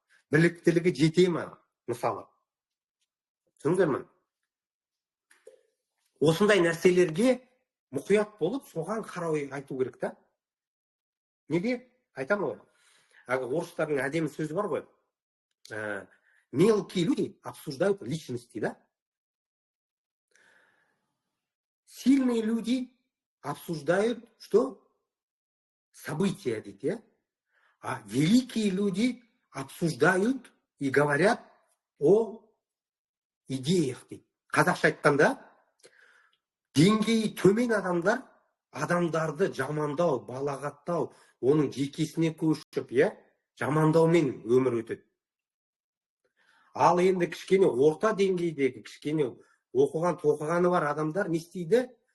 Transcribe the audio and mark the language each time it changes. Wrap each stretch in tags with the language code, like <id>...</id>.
<kk>Біліктілігі жете ма? Мысалы. Түсіндіңіздер ме? Осындай нәрселерге мұқият болып, соған қарай айту керек та. Неге? Айтамын ғой. Орыстардың әдемі сөзі бар ғой.</kk> <ru>Мелкие люди обсуждают личности, да? Сильные люди обсуждают, что? События, дейді, а великие люди обсуждают и говорят о идеях, дейді.</ru> <kk>Қазақша айтқанда, деңгейі төмен адамдар, адамдарды жамандау, балағаттау, оның жекесіне көшіп, жамандаумен өмір өтеді. Ал енді кішкене орта деңгейдегі, кішкене оқыған, тоқығаны бар адамдар не істейді?</kk>